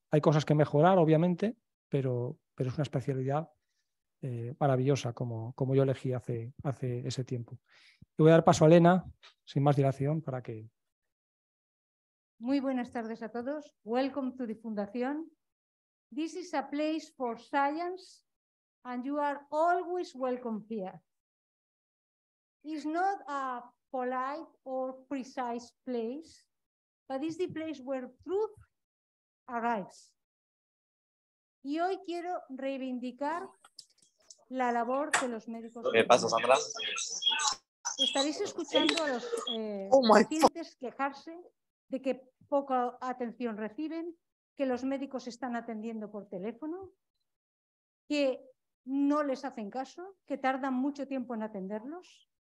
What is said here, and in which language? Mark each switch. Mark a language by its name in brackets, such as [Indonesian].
[Spanish] Hay cosas que mejorar, obviamente, pero es una especialidad maravillosa como yo elegí hace ese tiempo. Y voy a dar paso a Elena, sin más dilación, para que... Muy buenas tardes a todos. [English] Welcome to the Fundación. This is a place for science and you are always welcome here. It's not a polite or precise place, but it's the place where truth arrives. [Spanish] Y hoy quiero reivindicar la labor de los médicos. ¿Qué pasa, Sandra? Estaréis escuchando a los pacientes quejarse de que poca atención reciben, que los médicos están atendiendo por teléfono, que no les hacen caso, que tardan mucho tiempo en atenderlos.